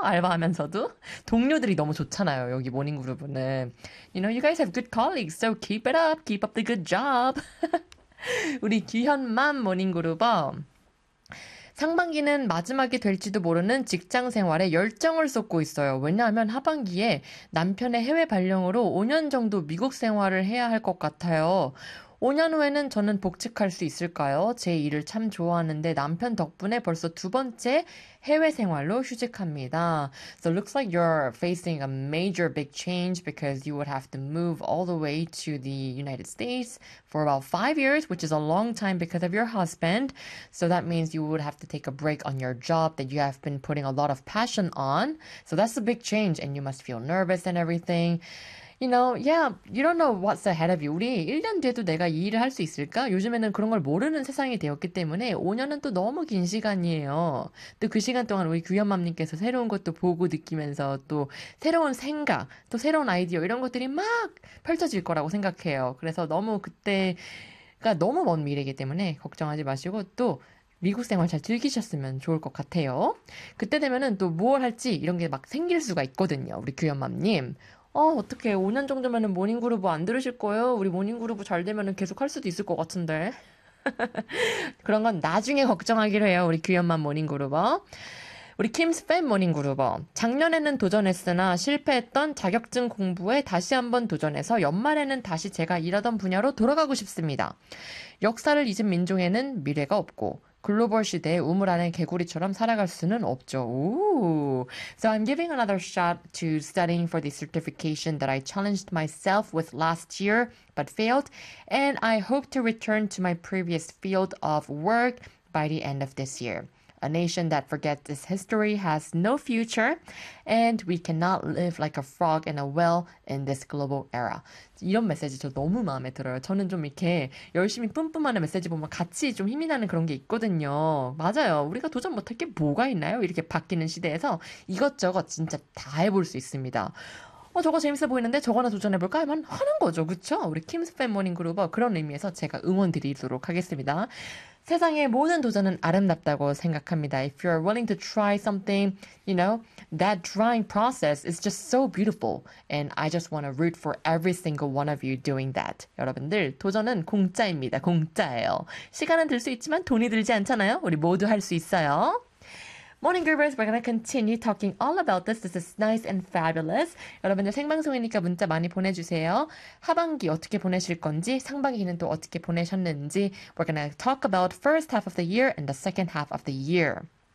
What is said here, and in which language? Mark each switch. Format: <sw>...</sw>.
<ko>알바하면서도 동료들이 너무 좋잖아요. 여기 모닝그룹은</ko> <en>You know, you guys have good colleagues, so keep it up, keep up the good job.</en> <ko>우리 귀현맘 모닝그룹은 상반기는 마지막이 될지도 모르는 직장 생활에 열정을 쏟고 있어요. 왜냐하면 하반기에 남편의 해외 발령으로 5년 정도 미국 생활을 해야 할것 같아요. 5년 후에는 저는 복직할 수 있을까요? 제 일을 참 좋아하는데 남편 덕분에 벌써 두 번째 해외 생활로 휴직합니다.</ko> <en>So it looks like you're facing a major big change because you would have to move all the way to the United States for about 5 years, which is a long time because of your husband. So that means you would have to take a break on your job that you have been putting a lot of passion on. So that's a big change and you must feel nervous and everything. You know, yeah, you don't know what's ahead of you.</en> <ko>우리 1년 뒤에도 내가 이 일을 할수 있을까? 요즘에는 그런 걸 모르는 세상이 되었기 때문에 5년은 또 너무 긴 시간이에요. 또그 시간 동안 우리 귀현맘님께서 새로운 것도 보고 느끼면서 또 새로운 생각, 또 새로운 아이디어 이런 것들이 막 펼쳐질 거라고 생각해요. 그래서 너무 그때가 너무 먼 미래이기 때문에 걱정하지 마시고 또 미국 생활 잘 즐기셨으면 좋을 것 같아요. 그때 되면은 또뭘 할지 이런 게막 생길 수가 있거든요. 우리 귀현맘님. 어떡해. 5년 정도면은 모닝그루브 안 들으실 거예요? 우리 모닝그루브 잘 되면은 계속 할 수도 있을 것 같은데. 그런 건 나중에 걱정하기로 해요. 우리 귀염만 모닝그루버. 우리 킴스 팬 모닝그루버. 작년에는 도전했으나 실패했던 자격증 공부에 다시 한번 도전해서 연말에는 다시 제가 일하던 분야로 돌아가고 싶습니다. 역사를 잊은 민족에는 미래가 없고. 글로벌 시대의 우물 안에 개구리처럼 살아갈 수는 없죠. Ooh.</ko> <en>So I'm giving another shot to studying for the certification that I challenged myself with last year but failed, and I hope to return to my previous field of work by the end of this year. A nation that forgets its history has no future, and we cannot live like a frog in a well in this global era.</en> <ko>이런 메시지 저 너무 마음에 들어요. 저는 좀 이렇게 열심히 뿜뿜하는 메시지 보면 같이 좀 힘이 나는 그런 게 있거든요. 맞아요. 우리가 도전 못할 게 뭐가 있나요? 이렇게 바뀌는 시대에서 이것저것 진짜 다 해볼 수 있습니다. 저거 재밌어 보이는데 저거 하나 도전해볼까? 하면 하는 거죠. 그쵸? 우리 킴스 팬 모닝 그룹은 그런 의미에서 제가 응원 드리도록 하겠습니다. 세상의 모든 도전은 아름답다고 생각합니다.</ko> <en>If you're willing to try something, you know, that trying process is just so beautiful. And I just want to root for every single one of you doing that.</en> <ko>여러분들, 도전은 공짜입니다. 공짜예요. 시간은 들수 있지만 돈이 들지 않잖아요. 우리 모두 할수 있어요.</ko> <en>Morning, Groovers. We're gonna continue talking all about this. This is nice and fabulous.</en> <ko>여러분들 생방송이니까 문자 많이 보내주세요. 하반기 어떻게 보내실 건지, 상반기는 또 어떻게 보내셨는지.</ko> <en>We're gonna talk about first half of the year and the second half of the year.</en>